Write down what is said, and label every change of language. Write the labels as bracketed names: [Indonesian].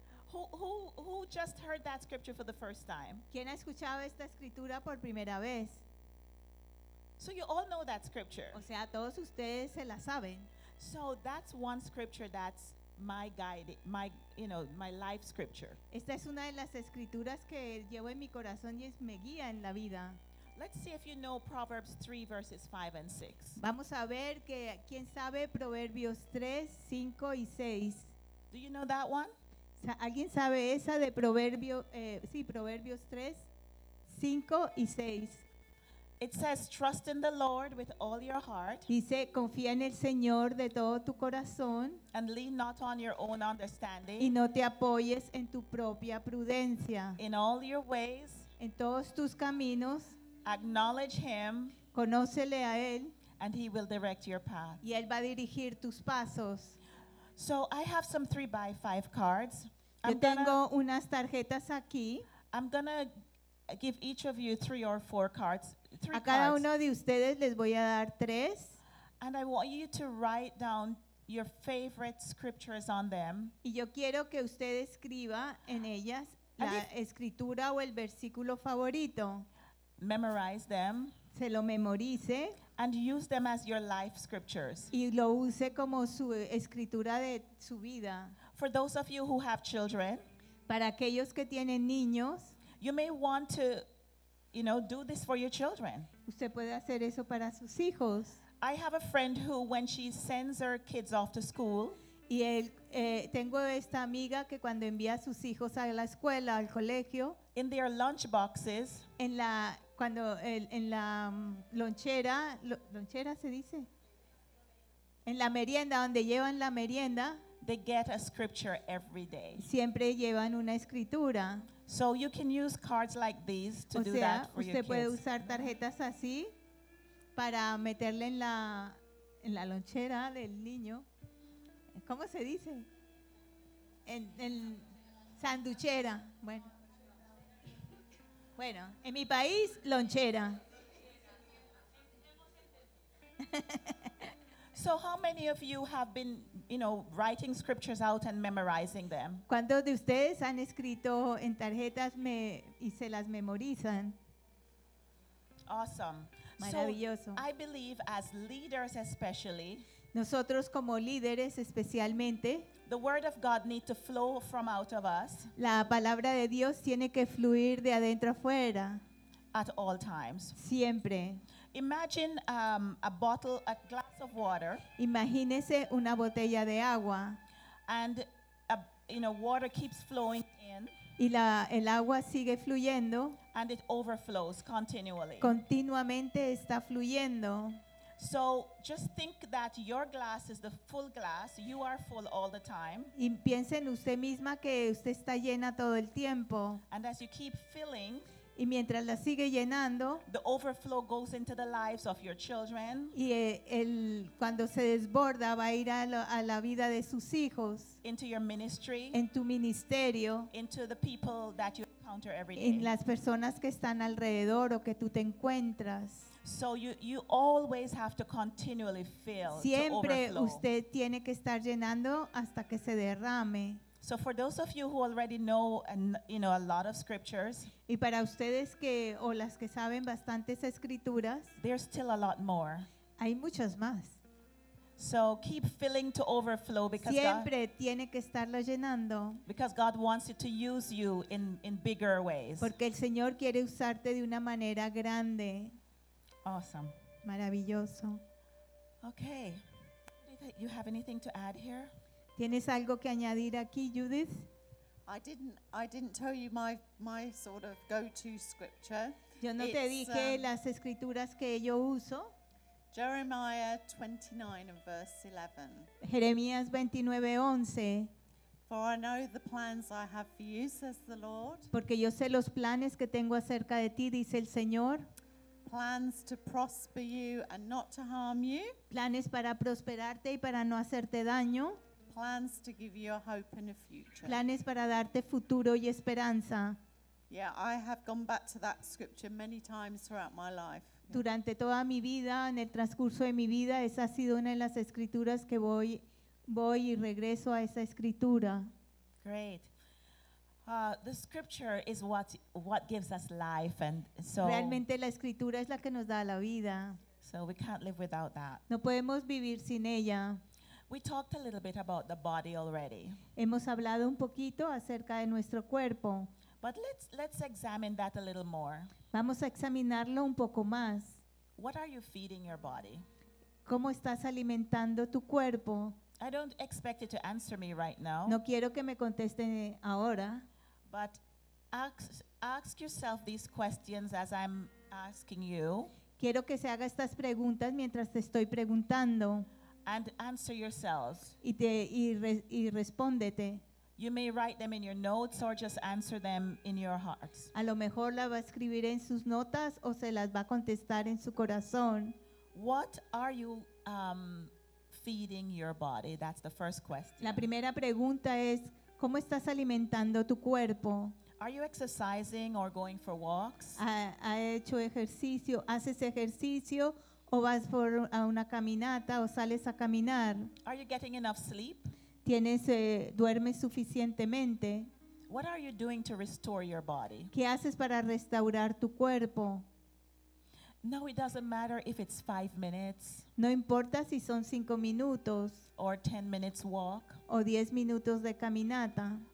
[English] Who just heard that scripture for the first time? [Spanish] ¿Quién ha escuchado esta escritura por primera vez? [English] So you all know that scripture. [Spanish] O sea, todos ustedes se la saben. [English] So that's one scripture that's my guide, my life scripture. [Spanish] Esta es una de las escrituras que llevo en mi corazón y me guía en la vida. [English] Let's see if you know Proverbs 3 verses 5 and 6. [Spanish] Vamos a ver que quién sabe Proverbios 3, 5 y 6. [English] Do you know that one? [Spanish] ¿Alguien sabe esa de Proverbios 3, 5 y 6? [English] It says, trust in the Lord with all your heart. [Spanish] Dice, confía en el Señor de todo tu corazón. [English] And lean not on your own understanding. [Spanish] Y no te apoyes en tu propia prudencia. [English] In all your ways. [Spanish] En todos tus caminos. [English] Acknowledge him. [Spanish] Conócele a él. [English] And he will direct your path. [Spanish] Y él va a dirigir tus pasos. [English] So I have some 3x5 cards. [Spanish] Unas tarjetas aquí. [English] I'm going to give each of you 3 or 4 cards. [Spanish] A cada uno de ustedes les voy a dar 3. [English] And I want you to write down your favorite scriptures on them. [Spanish] Y yo quiero que usted escriba en ellas la escritura o el versículo favorito. [English] Memorize them. [Spanish] Se lo memorice. [English] And use them as your life scriptures. [Spanish] Y lo use como su escritura de su vida. [English] For those of you who have children. [Spanish] Para aquellos que tienen niños. [English] You may want to do this for your children. [Spanish] Usted puede hacer eso para sus hijos. [English] I have a friend who, when she sends her kids off to school, [Spanish] y tengo esta amiga que cuando envía a sus hijos a la escuela, al colegio, [English] in their lunch boxes, [Spanish] lonchera se dice, en la merienda, donde llevan la merienda, [English] they get a scripture every day. [Spanish] Siempre llevan una escritura. [English] So you can use cards like these to do that for your kids. [Spanish] O sea, usted puede usar tarjetas así para meterle en la lonchera del niño. ¿Cómo se dice? En sanduchera. Bueno, en mi país, lonchera. [English] So how many of you have been, you know, writing scriptures out and memorizing them? [Spanish] ¿Cuántos de ustedes han escrito en tarjetas y se las memorizan? [English] Awesome. [Spanish] Maravilloso. [English] So I believe as leaders especially, [Spanish] nosotros como líderes especialmente, [English] the word of God needs to flow from out of us. [Spanish] La palabra de Dios tiene que fluir de adentro afuera. [English] At all times. [Spanish] Siempre. [English] Imagine a bottle, a glass of water. [Spanish] Imagínese una botella de agua. [English] And you know, water keeps flowing in. [Spanish] Y el agua sigue fluyendo. [English] And it overflows continually. [Spanish] Continuamente está fluyendo. [English] So just think that your glass is the full glass. You are full all the time. [Spanish] Y piensen usted misma que usted está llena todo el tiempo. [English] And as you keep filling. [Spanish] Y mientras la sigue llenando, [English] the overflow goes into the lives of your children. [Spanish] Y cuando se desborda va a ir a la vida de sus hijos. [English] Into your ministry. [Spanish] En tu ministerio. [English] Into the people that you encounter every day. [Spanish] En las personas que están alrededor o que tú te encuentras. [English] So you always have to continually fill. [Spanish] Siempre [English] to overflow. [Spanish] Usted tiene que estar llenando hasta que se derrame. [English] So for those of you who already know a lot of scriptures, [Spanish] y para ustedes que o las que saben bastantes escrituras, [English] there's still a lot more. [Spanish] Hay muchas más. [English] So keep filling to overflow because [Spanish] siempre [English] God, [Spanish] tiene que estarlo llenando. [English] Because God wants to use you in bigger ways. [Spanish] Porque el Señor quiere usarte de una manera grande. [English] Awesome. [Spanish] Maravilloso. [English] Okay. You have anything to add here? [Spanish] ¿Tienes algo que añadir aquí, Judith? [English] I didn't tell you my sort of go-to scripture. [Spanish] Yo no te dije las escrituras que yo uso. [English] Jeremiah 29 and verse 11. [Spanish] Jeremías 29:11. [English] For I know the plans I have for you, says the Lord. [Spanish] Porque yo sé los planes que tengo acerca de ti, dice el Señor. [English] Plans to prosper you and not to harm you. [Spanish] Planes para prosperarte y para no hacerte daño. [English] Plans to give you a hope and a future. [Spanish] Planes para darte futuro y esperanza. [English] Yeah, I have gone back to that scripture many times throughout my life. [Spanish] Durante toda mi vida, en el transcurso de mi vida, esa ha sido una de las escrituras que voy y regreso a esa escritura. [English] Great. The scripture is what gives us life, and so [Spanish] realmente la escritura es la que nos da la vida. [English] So we can't live without that. [Spanish] No podemos vivir sin ella. [English] We talked a little bit about the body already. [Spanish] Hemos hablado un poquito acerca de nuestro cuerpo. [English] But let's examine that a little more. [Spanish] Vamos a examinarlo un poco más. [English] What are you feeding your body? [Spanish] ¿Cómo estás alimentando tu cuerpo? [English] I don't expect you to answer me right now. [Spanish] No quiero que me conteste ahora. [English] But ask yourself these questions as I'm asking you. [Spanish] Quiero que se haga estas preguntas mientras te estoy preguntando. [English] And answer yourselves. [Spanish] Y respóndete. [English] You may write them in your notes or just answer them in your hearts. [Spanish] A lo mejor la va a escribir en sus notas o se las va a contestar en su corazón. [English] What are you feeding your body? That's the first question. [Spanish] La primera pregunta es, ¿cómo estás alimentando tu cuerpo? [English] Are you exercising or going for walks? [Spanish] ¿Ha hecho ejercicio? ¿Haces ejercicio? ¿O vas a una caminata o sales a caminar? [English] Are you getting enough sleep? [Spanish] ¿Duermes suficientemente? [English] What are you doing to restore your body? [Spanish] ¿Qué haces para restaurar tu cuerpo? [English] No, it doesn't matter if it's 5 minutes. [Spanish] No importa si son 5 minutos. [English] Or 10 minutes walk. [Spanish] O 10 minutos de caminata.